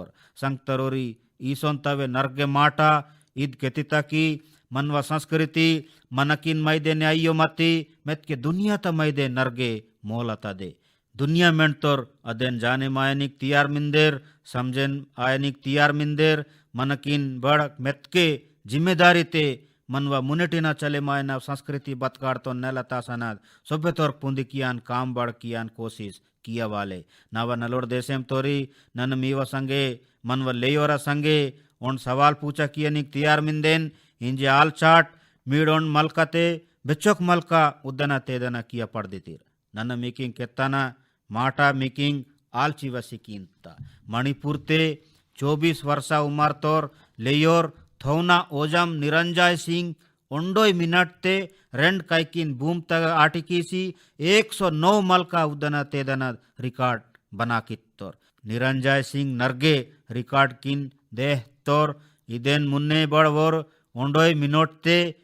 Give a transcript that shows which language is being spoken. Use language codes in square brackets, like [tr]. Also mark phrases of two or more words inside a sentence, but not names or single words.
[gon] संगतरोरी ईसोंतवे नर्गे माटा इद केतिता की मनवा संस्कृति मनकिन मैदे न्यायो मती मेत के दुनिया त मैदे नर्गे मोलता दे दुनिया मेंटोर अदेन जाने मायनिक तियार मिंदेर समझेन आयनिक तियार मिंदेर मनकिन बड़ मेतके जिम्मेदारी ते मनवा मुनेटिना चले मायना संस्कृति बतकाड़तो नेलता सनाद सोबे तोर पुंदी कियान काम बड़ कियान कोशिश किया वाले नावा नलोड़ देशेम तोरी नन मीवा संगे मनवा लेयोरा संगे उन सवाल पूछा कियनिक तियार मिंदेन इंजे आल चाट मीडोन मलकते ಬೆಚ್ಚೋಕ್ ಮಲ್ಕ ಉದ್ದನ ತೇದನ ಕಿಯ ಪಡ್ದಿತೀರ್ ನನ್ನ ಮೇಕಿಂಗ್ ಕೆತ್ತನ ಮಾಟ ಮೇಕಿಂಗ್ ಆಲ್ಚಿವ ಸಿಕ್ಕಿಂತ ಮಣಿಪುರ್ತೆ 24 वर्षा उमर तोर लेयोर थौना ओजम निरंजय सिंह 1 मिनट ते रेंड काइकिन बूम तग आटिकीसी 109 मलका उदन तेदन रिकॉर्ड बना कित्तोर निरंजय सिंह नर्गे रिकॉर्ड किन देह तोर इदेन मुन्ने बड़वोर 1 मिनट ते